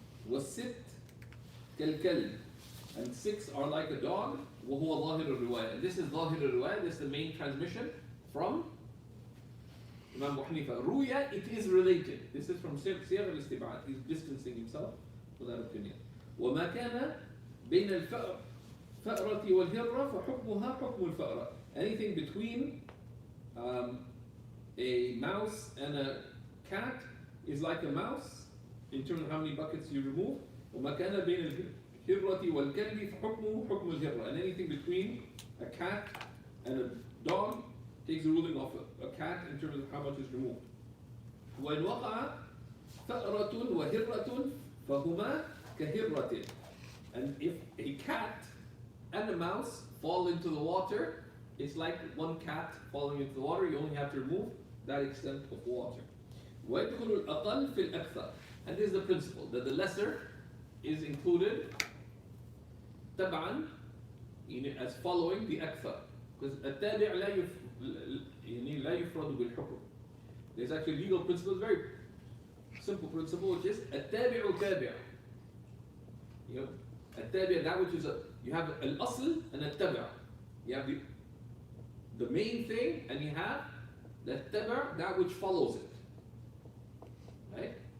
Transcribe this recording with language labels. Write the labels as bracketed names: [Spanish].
[Arabic] والست كالكلب, [English] and 6 are like a dog. [Arabic] وهو ظاهر الرواية. And this is ظاهر الرواية. [English] This is the main transmission from Imam Abu Hanifa. Ruya, it is related. This is from Siyaq al-Istib'ad. He's distancing himself from that opinion. [Arabic] وما كان بين الفأرة والهرة فحكمها حكم الفأرة. [English] Anything between a mouse and a cat is like a mouse in terms of how many buckets you remove. [Arabic] وما كان بين الهرة والكلب فحكمه حكم الهرة. [English] And anything between a cat and a dog takes the ruling of a cat in terms of how much is removed. [Arabic] وإن وقع فأرة وهرة فهما كهرة. [English] And if a cat and a mouse fall into the water, it's like one cat falling into the water. You only have to remove that extent of water. [Arabic] ويدخل الأقل في الأكثر. [English] And this is the principle that the lesser is included تبعا as following the أكثر. Because [Arabic] التابع لا يفرد بالحكم. [English] There's actually a legal principle, very simple principle, which is [Arabic] التابع تابع. [English] You know, التابع, that which is you have al-asl and al-taba'. You have the main thing, and you have the taba', that which follows it. Right?